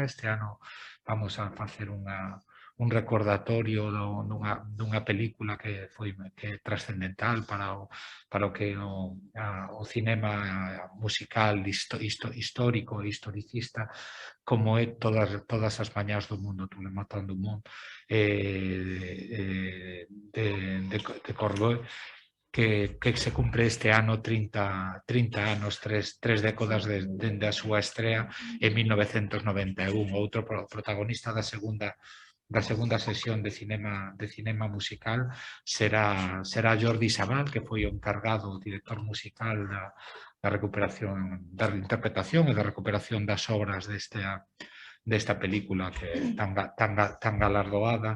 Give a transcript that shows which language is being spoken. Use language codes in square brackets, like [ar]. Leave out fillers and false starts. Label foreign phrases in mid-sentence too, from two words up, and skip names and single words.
[gl] Este ano vamos a facer un recordatorio dunha película que é trascendental para o que o cinema musical histórico e historicista, como é Todas as mañás do mundo, [fr] Tous les matins du monde, [gl] de Cordoy, que se cumpre este ano 30 anos, tres décadas dende a súa estrea en 1991. Outro protagonista da segunda segunda sesión de cinema musical será Jordi Sabal, que foi o encargado, o director musical da recuperación, da interpretación e da recuperación das obras desta película que é tan galardoada.